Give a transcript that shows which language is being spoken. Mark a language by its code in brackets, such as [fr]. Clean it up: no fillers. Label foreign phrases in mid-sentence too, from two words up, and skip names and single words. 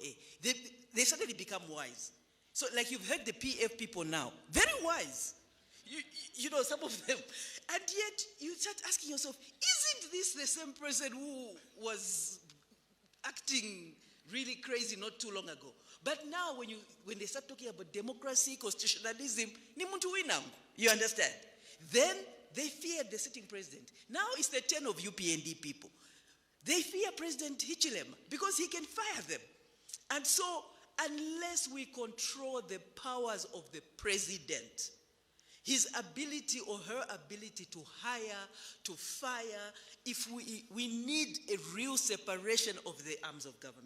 [en] They suddenly become wise. So like you've heard the PF people now, very wise. You know, some of them. And yet you start asking yourself, isn't this the same person who was acting really crazy not too long ago? But now when they start talking about democracy, [bem] constitutionalism, ni muntu winangu, [en] you understand? Then they feared the sitting president. Now it's the turn of UPND people. They fear President Hichilema because he can fire them. And so unless we control the powers of the president, his ability or her ability to hire, to fire, if we need a real separation of the arms of government.